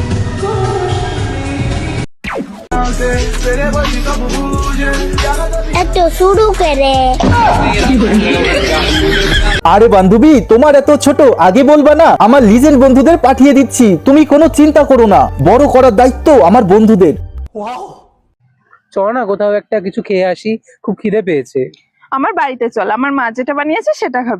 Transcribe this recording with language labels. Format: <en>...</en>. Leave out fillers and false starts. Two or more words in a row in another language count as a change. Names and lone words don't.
<bn>একটা</bn> <hi>तो शुरू करे।</hi> <bn>আরে বান্ধবী, তোমার এত ছোট আগে বলবা না? আমার লিজেন্ড বন্ধুদের পাঠিয়ে দিচ্ছি, তুমি কোনো চিন্তা করো না, বড় করার দায়িত্ব আমার বন্ধুদের। চল না কোথাও একটা কিছু খেয়ে আসি, খুব খিদে পেয়েছে। আমার বাড়িতে চল, আমার মা যেটা বানিয়েছে সেটা খাবি।</bn>